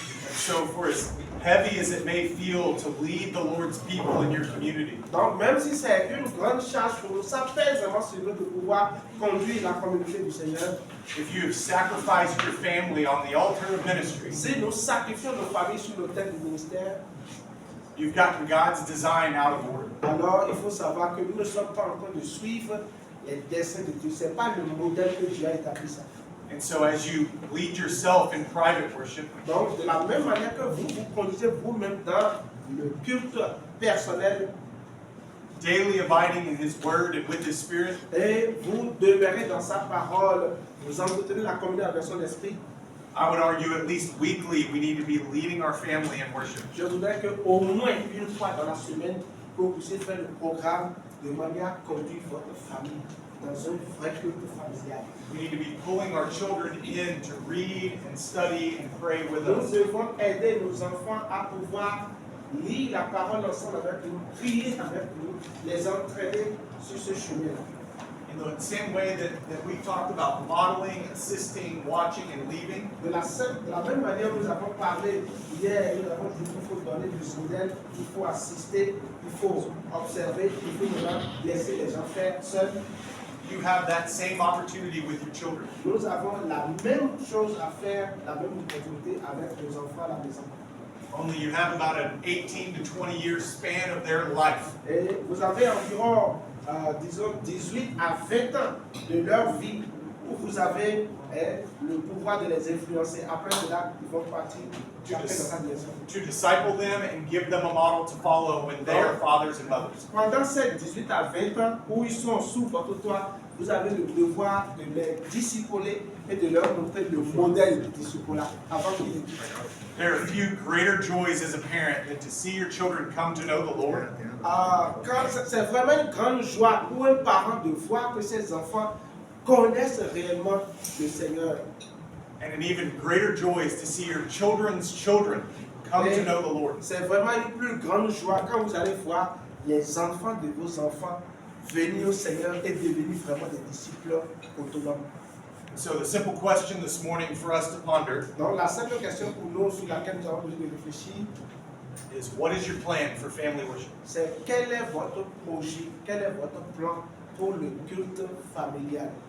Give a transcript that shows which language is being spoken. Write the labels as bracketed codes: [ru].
[en] and so for as heavy as it may feel to lead the Lord's people in your community, [fr] Donc, même si c'est une grande charge pour nous, ça pèse vraiment sur nous de pouvoir conduire la communauté du Seigneur. [en] if you have sacrificed your family on the altar of ministry, [fr] Si nous sacrifions nos familles sur l'autel du ministère, [en] you've gotten God's design out of order. [fr] alors il faut savoir que nous ne sommes pas en train de suivre les desseins de Dieu. Ce n'est pas le modèle que Dieu a établi ça. [en] And so as you lead yourself in private worship, [fr] Donc, de la même manière que vous vous conduisez vous-même dans le culte personnel, [en] daily abiding in His Word and with His Spirit. [fr] Et vous demeurez dans sa parole, vous entretenez la communion avec son esprit. [en] I would argue at least weekly we need to be leading our family in worship. [fr] Je voudrais qu'au moins une fois dans la semaine, que vous puissiez faire le programme de manière à conduire votre famille dans un vrai culte familial. [en] We need to be pulling our children in to read and study and pray with [fr] Nous [en] us. [fr] devons aider nos enfants à pouvoir lire la parole ensemble avec nous, prier avec nous, les entraîner sur ce chemin-là. [en] In the same way that we talked about modeling, assisting, watching, and leaving, [fr] De la même manière, nous avons parlé hier, nous avons dit qu'il faut donner du modèle, il faut assister, il faut observer, il faut maintenant laisser les gens faire seuls. [en] you have that same opportunity with your children. [fr] Nous avons la même chose à faire, la même opportunité avec nos enfants à la maison. [en] Only you have about an 18 to 20 year span of their life. [fr] Et vous avez environ, disons, 18 à 20 ans de leur vie où vous avez le pouvoir de les influencer. Après cela, ils vont partir après dans sa direction. [en] To disciple them and give them a model to follow when they are fathers and mothers. [fr] Pendant ces 18 à 20 ans où ils sont sous votre toit, vous avez le devoir de les discipuler et de leur montrer le modèle de discipulat avant qu'ils aient quitté. [en] There are few greater joys as a parent than to see your children come to know the Lord. [fr] C'est vraiment une grande joie pour un parent de voir que ses enfants connaissent réellement le Seigneur. [en] And an even greater joy is to see your children's children come to know the Lord. [fr] C'est vraiment une plus grande joie quand vous allez voir les enfants de vos enfants venir au Seigneur et devenir vraiment des disciples autonomes. [en] So the simple question this morning for us to ponder [fr] Donc la simple question pour nous sur laquelle nous avons besoin de réfléchir, [en] is, what is your plan for family worship? [fr] c'est quel est votre projet, quel est votre plan pour le culte familial.